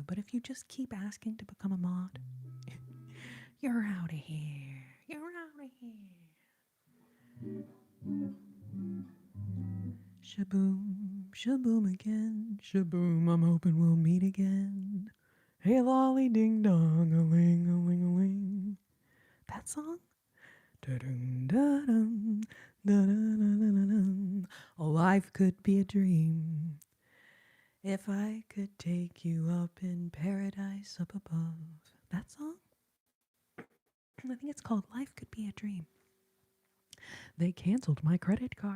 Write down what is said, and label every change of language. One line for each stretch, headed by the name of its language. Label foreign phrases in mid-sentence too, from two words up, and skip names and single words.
English: But if you just keep asking to become a mod, you're out of here. You're out of here. Shaboom, shaboom again. Shaboom, I'm hoping we'll meet again. Hey lolly ding dong, a ling, a ling, a ling. That song? Da-dum, da-dum, da-da-da-da-da-dum. A life could be a dream if I could take you up in paradise up above. That song? I think it's called Life Could Be a Dream. They canceled my credit card.